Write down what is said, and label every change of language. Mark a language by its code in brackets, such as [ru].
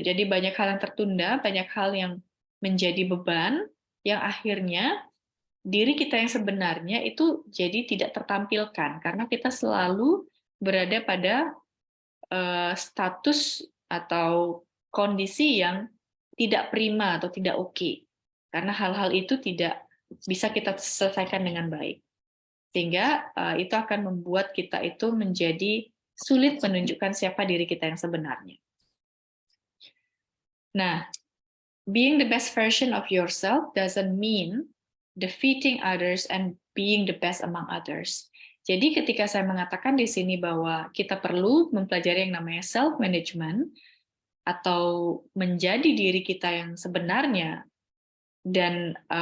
[id] Jadi banyak hal yang tertunda, banyak hal yang menjadi beban, yang akhirnya diri kita yang sebenarnya itu jadi tidak tertampilkan karena kita selalu berada pada status atau kondisi yang tidak prima atau tidak oke. Karena hal-hal itu tidak bisa kita selesaikan dengan baik. Sehingga itu akan membuat kita itu menjadi sulit menunjukkan siapa diri kita yang sebenarnya. [en] Nah, being the best version of yourself doesn't mean defeating others and being the best among others. [id] Jadi ketika saya mengatakan di sini bahwa kita perlu mempelajari yang namanya self management atau menjadi diri kita yang sebenarnya dan